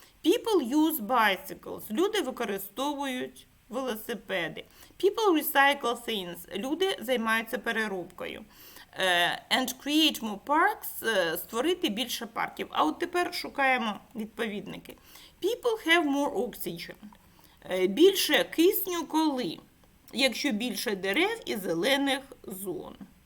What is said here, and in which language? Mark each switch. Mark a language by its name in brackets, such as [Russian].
[English] People use bicycles. [Ukrainian] Люди використовують велосипеди. [English] People recycle things. [Ukrainian] Люди займаються переробкою. [English] And create more parks. [Ukrainian] Створити більше парків. А от тепер шукаємо відповідники. [English] People have more oxygen. [Ukrainian] Більше кисню коли? Якщо більше дерев і зелених зон.